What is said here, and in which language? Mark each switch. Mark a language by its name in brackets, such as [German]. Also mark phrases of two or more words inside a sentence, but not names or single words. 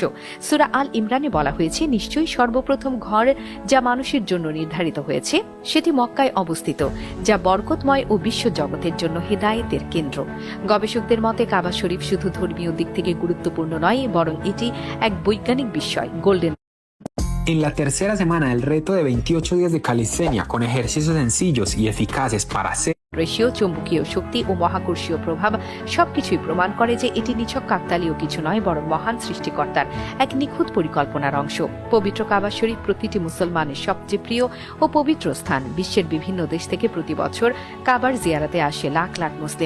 [Bangla] সূরা আল ইমরানে বলা হয়েছে, নিশ্চয়ই সর্বপ্রথম ঘর যা মানুষের জন্য নির্ধারিত হয়েছে সেটি মক্কায় অবস্থিত, যা বরকতময় ও বিশ্ব জগতের জন্য হিদায়েতের কেন্দ্র। গবেষকদের মতে কাবা শরীফ শুধু ধর্মীয় দিক থেকে গুরুত্বপূর্ণ নয়, বরং এটি এক বৈজ্ঞানিক বিষয়। গোল্ডেন [Spanish] En la tercera semana del reto de 28 días de calistenia, con ejercicios sencillos y eficaces para hacer [Bangla] রেশিও, চৌম্বকীয় শক্তি ও মহাকর্ষীয় প্রভাব সবকিছুই প্রমাণ করে যে এটি নিছক কাকতালীয় কিছু নয়, বরং মহান সৃষ্টিকর্তার এক নিখুঁত পরিকল্পনার অংশ। পবিত্র কাবা শরীফ প্রতিটি মুসলমানের সবচেয়ে প্রিয় ও পবিত্র স্থান। বিশ্বের বিভিন্ন দেশ থেকে প্রতি বছর কাবার জিয়ারাতে আসে লাখ লাখ মুসলিম।